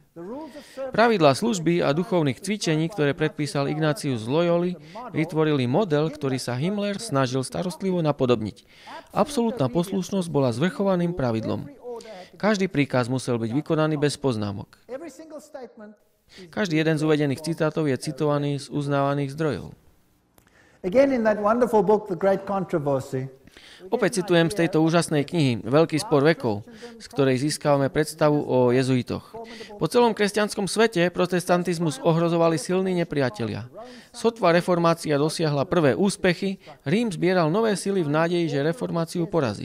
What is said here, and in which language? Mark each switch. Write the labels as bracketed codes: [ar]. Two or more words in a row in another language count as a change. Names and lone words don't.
[sk] Pravidlá služby a duchovných cvičení, ktoré predpísal Ignácius z Loyoli, vytvorili model, ktorý sa Himmler snažil starostlivo napodobniť. Absolútna poslušnosť bola zvrchovaným pravidlom. Každý príkaz musel byť vykonaný bez poznámok. Každý jeden z uvedených citátov je citovaný z uznávaných zdrojov. [en] Again in that wonderful book, The Great Controversy, [sk] opäť citujem z tejto úžasnej knihy Veľký spor vekov, z ktorej získavame predstavu o jezuitoch. Po celom kresťanskom svete protestantizmus ohrozovali silní nepriatelia. Sotva reformácia dosiahla prvé úspechy, Rím zbieral nové sily v nádeji, že reformáciu porazí.